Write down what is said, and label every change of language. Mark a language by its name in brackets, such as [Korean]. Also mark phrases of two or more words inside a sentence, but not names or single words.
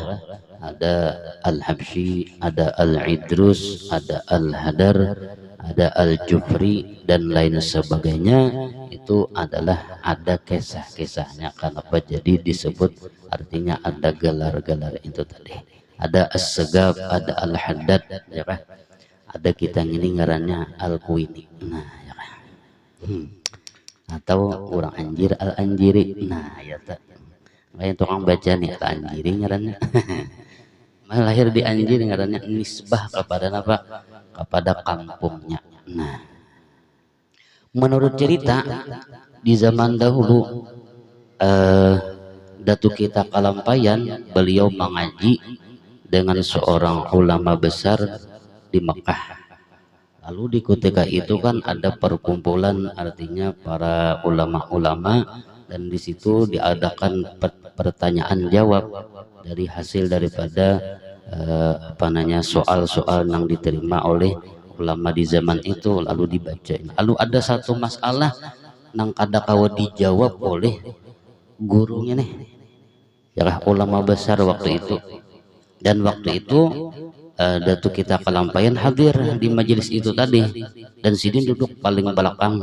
[Indonesian] Ada Al-Habsyi, ada Al-Idrus, ada Al-Hadar, ada Al-Jufri dan lain sebagainya. Itu adalah ada kisah-kisahnya. Kenapa jadi disebut, artinya ada gelar-gelar itu tadi. Ada As-Segaf, ada Al-Haddad, ya kah? Ada kita ini ngarannya Al-Kuini. Nah, ya kah? atau orang anjir al anjiri. Nah ya tak kayak tukang baca nih al anjiri ngarannya. Lahir di Anjir ngarannya nisbah kepada apa, kepada kampungnya. Nah menurut cerita di zaman dahulu Datuk kita Kalampayan beliau mengaji dengan seorang ulama besar di Mekah. Lalu di ketika itu kan ada perkumpulan, artinya para ulama-ulama, dan di situ diadakan pertanyaan jawab dari hasil daripada soal-soal yang diterima oleh ulama di zaman itu, lalu dibacain. Lalu ada satu masalah [Banjar] nang kada kawa [Indonesian] dijawab oleh gurunya nih, ya ulama besar waktu itu. Dan waktu itu Datuk kita Kalampayan hadir di majelis itu tadi, dan Sidin duduk paling belakang.